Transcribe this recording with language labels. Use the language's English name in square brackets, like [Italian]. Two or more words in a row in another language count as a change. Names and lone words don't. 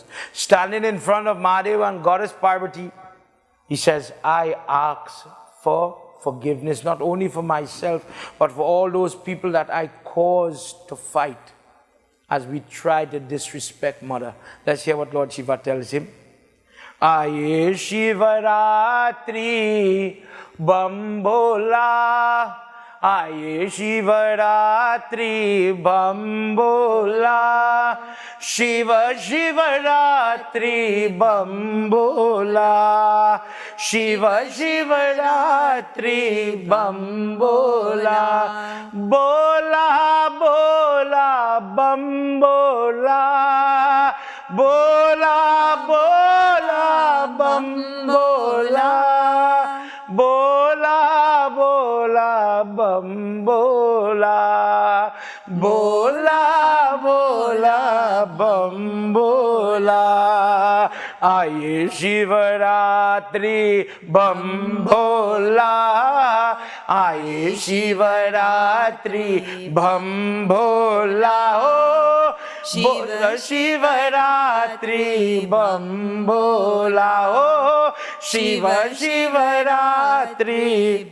[English] Standing in front of Mahadev and Goddess Parvati, he says, I ask for forgiveness, not only for myself, but for all those people that I caused to fight as we try to disrespect Mother. Let's hear what Lord Shiva tells him. [Hindi] आए शिवरात्रि बमभोला, आए शिवरात्रि बमभोला, शिव शिवरात्रि बमभोला, शिव शिवरात्रि बमभोला, भोला भोला बमभोला, भोला भोला बमभोला, भोला भोला बमभोला, भोला भोला बमभोला, आए शिवरात्रि बमभोला, आए शिवरात्रि बमभोला, ओ, शिव शिवरात्रि बमभोला, ओ, शिव शिवरात्रि